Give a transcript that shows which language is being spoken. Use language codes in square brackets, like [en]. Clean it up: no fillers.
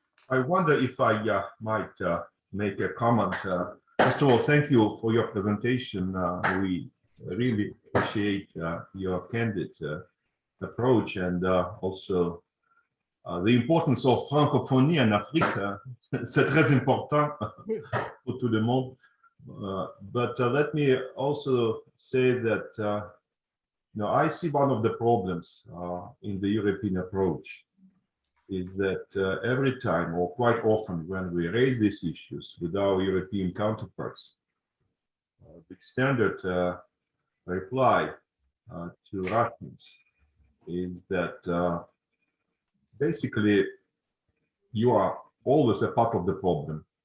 [en] I wonder if I might make a comment. First of all, thank you for your presentation. We really appreciate your candid approach, and also the importance of [fr] francophonie en Afrique. C'est très important pour tout le monde. [en] But let me also say that I see one of the problems in the European approach is that every time, or quite often, when we raise these issues with our European counterparts, the standard reply to Russians is that basically you are always a part of the problem.